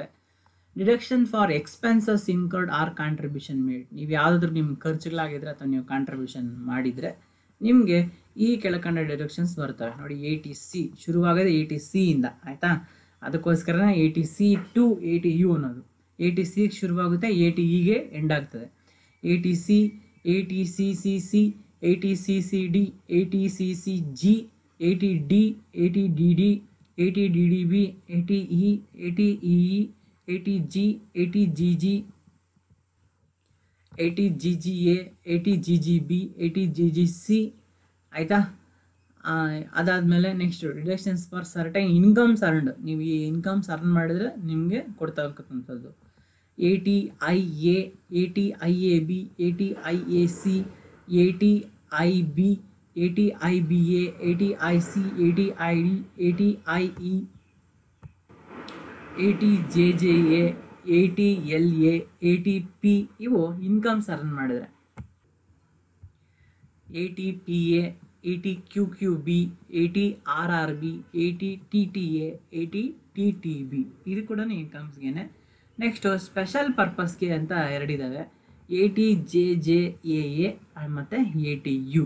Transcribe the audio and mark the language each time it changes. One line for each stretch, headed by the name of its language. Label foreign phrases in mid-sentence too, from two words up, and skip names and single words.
English: deduction for expenses incurred or contribution made.
Kannada: ನೀವು ಯಾವುದಾದ್ರೂ ನಿಮ್ಗೆ ಖರ್ಚುಗಳಾಗಿದ್ರೆ ಅಥವಾ ನೀವು ಕಾಂಟ್ರಿಬ್ಯೂಷನ್ ಮಾಡಿದರೆ ನಿಮಗೆ ಈ ಕೆಳಕಂಡ ಡಿಡಕ್ಷನ್ಸ್ ಬರ್ತವೆ. ನೋಡಿ, 80C ಶುರುವಾಗೋದು 80C ಇಂದ, ಆಯಿತಾ. ಅದಕ್ಕೋಸ್ಕರನೇ 80C to 80U ಅನ್ನೋದು. 80C ಶುರುವಾಗುತ್ತೆ, 80Eಗೆ ಎಂಡ್ ಆಗ್ತದೆ. 80C, 80CCC, 80CCD, 80CCG, 80D, 80DD, 80DDB, 80E, 80EE, 80G, 80GG, 80GGA, 80GGB, 80GGC, ಆಯಿತಾ.
English: ಅದಾದಮೇಲೆ next deductions for certain incomes earned.
Kannada: ನೀವು ಈ
English: incomes earn
Kannada: ಮಾಡಿದ್ರೆ ನಿಮಗೆ ಕೊಡ್ತಕ್ಕಂಥದ್ದು 80IA, 80IAB, 80IAC, 80IB, 80IBA, 80IC, 80ID, 80IE, 80JJA, 80LA, 80P ಇವು
English: incomes earn
Kannada: ಮಾಡಿದ್ರೆ. 80PA, 80QQB, 80RRB, 80TTA, 80TTB ಇದು ಕೂಡ ಇನ್ಕಮ್ಸ್ಗೆ.
English: next special purpose
Kannada: ಅಂತ ಎರಡಿದ್ದಾವೆ, 80JJAA ಮತ್ತು 80U.